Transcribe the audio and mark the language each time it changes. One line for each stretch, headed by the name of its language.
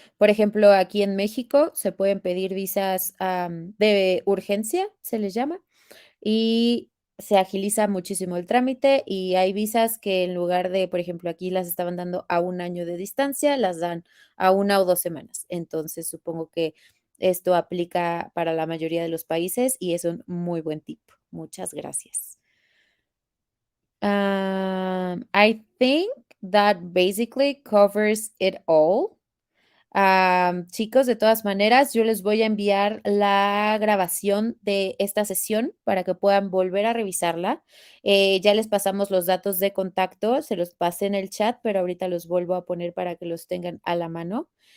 Spanish: Por ejemplo, aquí en México se pueden pedir visas de urgencia, se les llama, y se agiliza muchísimo el trámite y hay visas que en lugar de, por ejemplo, aquí las estaban dando a 1 año de distancia, las dan a 1 o 2 semanas. Entonces, supongo que esto aplica para la mayoría de los países y es un muy buen tip. Muchas gracias.
English: I think that basically covers it all.
Spanish: Chicos, de todas maneras, yo les voy a enviar la grabación de esta sesión para que puedan volver a revisarla. Ya les pasamos los datos de contacto, se los pasé en el chat, pero ahorita los vuelvo a poner para que los tengan a la mano.